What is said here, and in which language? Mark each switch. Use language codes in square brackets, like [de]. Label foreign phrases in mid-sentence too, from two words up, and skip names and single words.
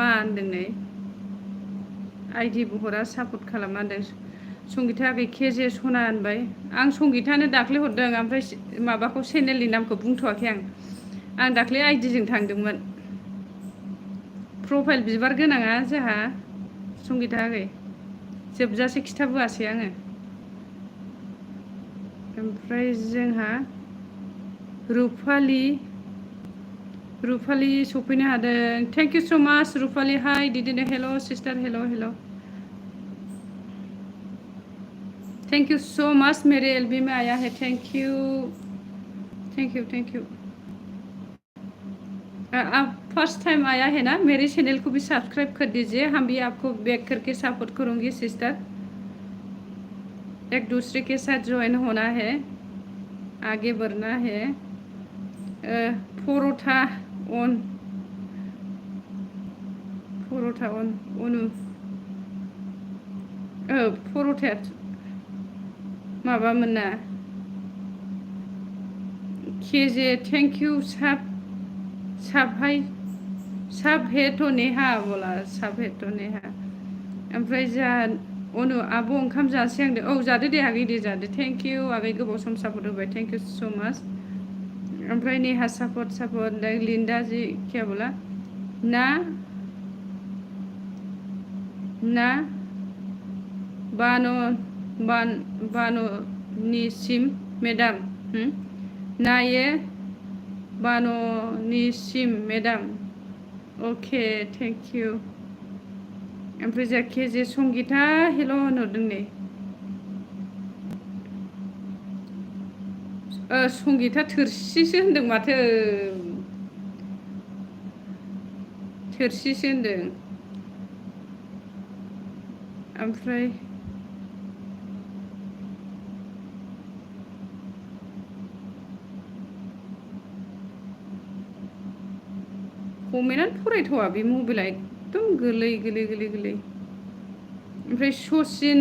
[brx] होनदों नै आइडिबो हरा सापर्ट खालामा होनदों संगिताखै केजे सना होनबाय आं संगितानो दाख्लै हरदों ओमफ्राय माबाखौ चेनेलनि नामखौ बुंथ'वाखै आं दाख्लै आइडिजों थांदोंमोन प्रफाइल बिबार गोनाङा जोंहा संगिताखै जोबजासे खिथाबोआसै आङो ओमफ्राय जोंहा रुपालि सफैनो हादों [en] thank you so much [brx] रुपालि हाय दिदिनो [en] hello sister hello thank you so much [hi] मेरे एलबी में आया है [en] thank you [hi] आप फर्स्ट टाइम आया है ना मेरे चैनल को भी सब्सक्राइब कर दीजिए हम भी आपको बैक करके सपोर्ट करूँगी सिस्टर एक दूसरे के साथ ज्वाइन होना है आगे बढ़ना है [brx] परोठा अन अनु परोठाया माबामोन ना केजे [en] thank you [hi] सब है तो नेहा बोला सब है तो नेहा [brx] ओमफ्राय जा अनु आब' ओंखाम जासै आंदो औ जादो दे आगै दे जादो [en] thank you [brx] आगै गोबाव सम सापर्ट होबाय [en] thank you so much [brx] ओमफ्राय नेहा सापर्ट लिन्दा [hi] जी क्या बोला ना [brx] बान'निसिम मेदाम ना ये बान'निसिम मेदाम अके [en] thank you [brx] ओमफ्राय जाखिजाया संगिता हेल' होनहरदों नै संगिता थोरसिसो होनदों माथो थोरसिसो होनदों ओमफ्राय कमेन्टआनो फरायथावा बे मबाइला एकदम गोलै ओमफ्राय सचिन